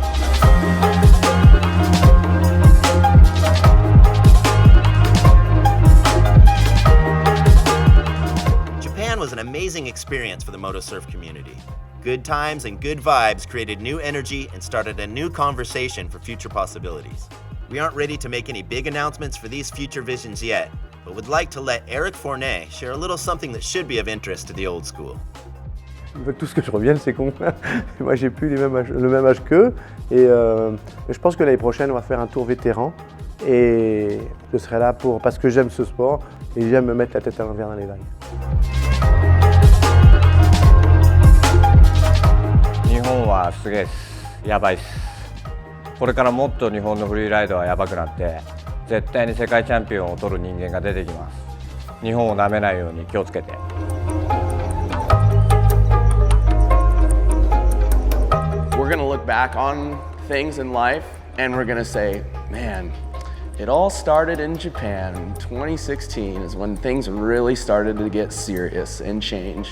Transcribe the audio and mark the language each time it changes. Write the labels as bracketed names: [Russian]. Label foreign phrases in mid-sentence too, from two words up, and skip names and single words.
[English] Japan was an amazing experience for the moto surf community. Good times and good vibes created new energy and started a new conversation for future possibilities. We aren't ready to make any big announcements for these future visions yet, but would like to let Eric Fournet share a little something that should be of interest to the old school. [French] Ils veulent tous que je revienne, c'est con. Moi, j'ai plus le même âge qu'eux. Et je pense que l'année prochaine, on va faire un tour vétéran. Et je serai là parce que j'aime ce sport et j'aime me mettre la tête à l'envers dans les vagues. [Japanese] 日本はすげえっす。やばいっす。これからもっと日本のフリーライドはやばくなって、絶対に世界チャンピオンを取る人間が出てきます。日本を舐めないように気をつけて。 [English] We're gonna look back on things in life and we're gonna say, man, it all started in Japan. 2016 is when things really started to get serious and change.